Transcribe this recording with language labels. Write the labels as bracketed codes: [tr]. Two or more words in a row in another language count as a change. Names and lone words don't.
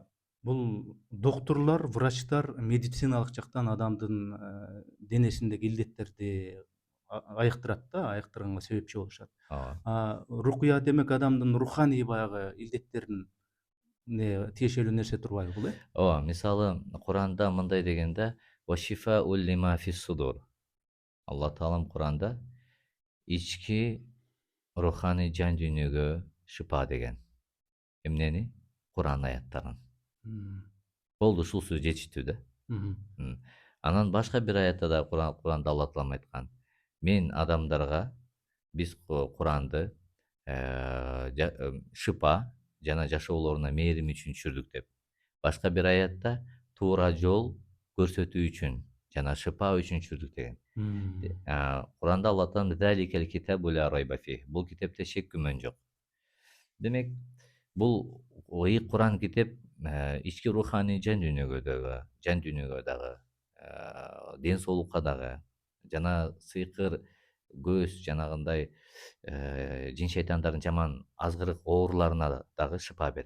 [ky] Бул доктурлар, врачтар медициналык жактан адамдын денесиндеги илдеттерди айыктырат да, айыктырганга себепчи болушат. Рукуя демек адамдын руханий баягы илдеттерин тиешелүү нерсе турбайбы бул? Ооба, мисалы Куранда мындай деген да: [ar] "وشفاء لما في الصدور". [ky] Алла таалам Куранда ички руханий жан дүйнөгө шыпа деген. Эмнени? Куран аяттарын. Болду, ушул сөз жетиштүү да. Анан башка бир аятта да Куранда Алла таалам айткан: "Мен адамдарга биз Куранды шыпа жана жашоолоруна мээрим үчүн түшүрдүк" деп. Башка бир аятта туура жол көрсөтүү үчүн жана шыпа үчүн түшүрдүк деген. Куранда Алла таалам [ar] "ذلك الكتاب لا ريب فيه". [ky] Бул китепте шек күмөн жок. Демек, бул Куран китеп ички руханий жан дүйнөгө дагы, ден соолукка дагы жана сыйкыр көз жанагындай жин шейтандардын жаман азгырык ооруларына дагы шыпа берет.